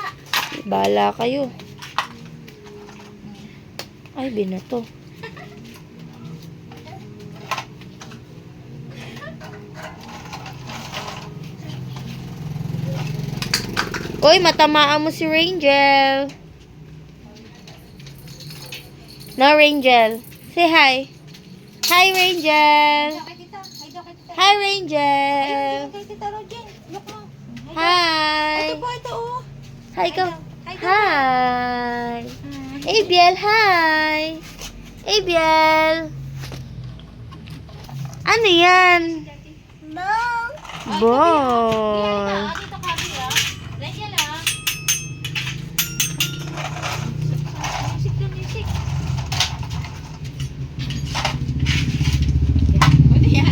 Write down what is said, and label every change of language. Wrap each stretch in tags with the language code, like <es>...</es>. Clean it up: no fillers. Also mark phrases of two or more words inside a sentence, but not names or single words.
<tl>Bahala kayo. Ay, binato. Uy, matamaan mo si Rangel.</tl> <en>No, Rangel. Say hi. Hi, Rangel.</en> <tl>Kay tita. Kay</tl> <en>Hi, Rangel.</en> <tl>Kay tita Rojen. Look mo.</tl> <en>Hi.</en> <tl>Ito po, ito oh. Hi, ka.</tl> <en>Hi, Hi. Abiel, hi. Abiel.</en> <tl>Ano yan?</tl> <en>Ball.</en> <tl>Dito ka, Bia. Rangel, ah. Music. Ano yan?</tl>